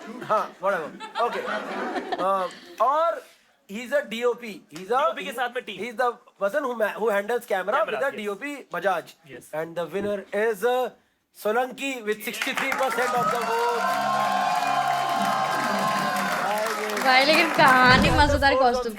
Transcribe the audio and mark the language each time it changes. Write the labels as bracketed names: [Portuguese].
[Hindi] हाँ [English] whatever. Okay. [Hindi] और [English] he's a DOP. [Hindi] DOP के साथ में team. [English] He's the person who handles camera with the yes. DOP Bajaj. Yes. And the winner is Solanki with 63% of the vote. [Hindi] भाई लेकिन कहानी मजेदार costume की